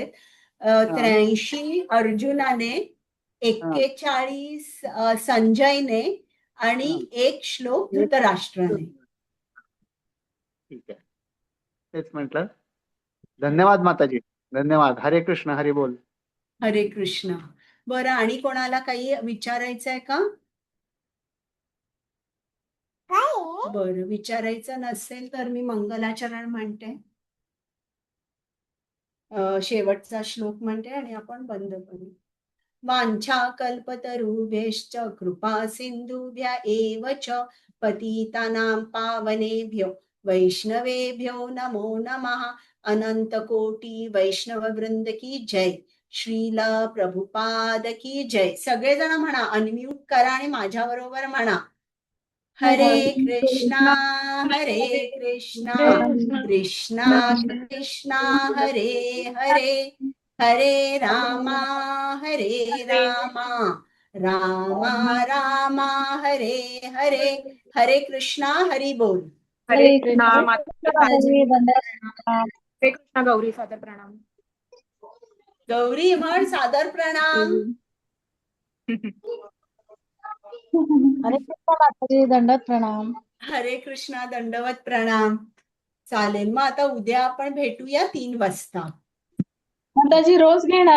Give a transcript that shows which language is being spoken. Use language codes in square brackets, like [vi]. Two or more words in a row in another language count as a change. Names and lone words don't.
[mr] हा, 83 अर्जुनाने, हा, 41 संजयने आणि हा. 1 श्लोक एक धृतराष्ट्राने. ठीक आहे, तेच म्हटलं. धन्यवाद माताजी, धन्यवाद. हरे कृष्ण, हरी बोल. हरे कृष्ण. बरं, आणि कोणाला काही विचारायचंय का? बरं, विचारायचं नसेल तर मी मंगलाचरण म्हणते. शेवटचा श्लोक म्हणते आणि आपण बंद करू. [sa] वाञ्छा कल्पतरुभ्यश्च कृपा सिन्धुभ्य एव च पतितानां पावनेभ्यो वैष्णवेभ्यो नमो नमः. [hi] अनंत कोटी वैष्णव वृंद की जय. श्रीला प्रभुपाद की जय. [mr] सगळेजण म्हणा, अनम्यूट करा आणि माझ्या बरोबर म्हणा. [sa] हरे कृष्णा हरे कृष्णा कृष्णा कृष्णा हरे हरे, हरे रामा रामा रामा हरे हरे. [mr] हरे कृष्णा, हरी बोल. हरे कृष्णा हरे माताजी. कृष्ण. हरे कृष्णा गौरी, सादर प्रणाम. गौरी म्हण सादर प्रणाम. हरे कृष्णा माताजी, दंडवत प्रणाम. हरे कृष्णा, दंडवत प्रणाम. चालेल, मग आता उद्या आपण भेटूया 3 वाजता. माताजी रोज घेणार